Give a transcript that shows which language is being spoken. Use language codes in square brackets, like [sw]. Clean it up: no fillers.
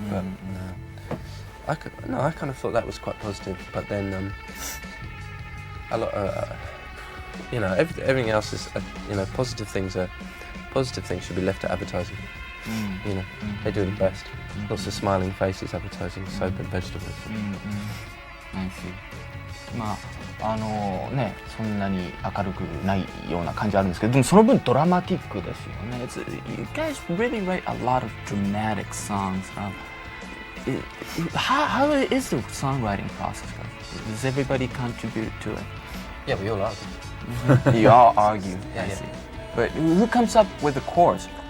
[en] But I kind of thought that was quite positive. But then a lot, you know, everything else is, you know, positive things should be left to advertising. You know, they do the best. Lots of smiling faces advertising soap and vegetables. I see. [ja] まあね、そんなに明るくないような感じあるんですけど、でもその分ドラマティックですよね。 [en] You guys really write a lot of dramatic songs. How is the songwriting process? Does everybody contribute to it? Yeah, we all argue. You all argue. I Yeah. see. But who comes up with the chorus?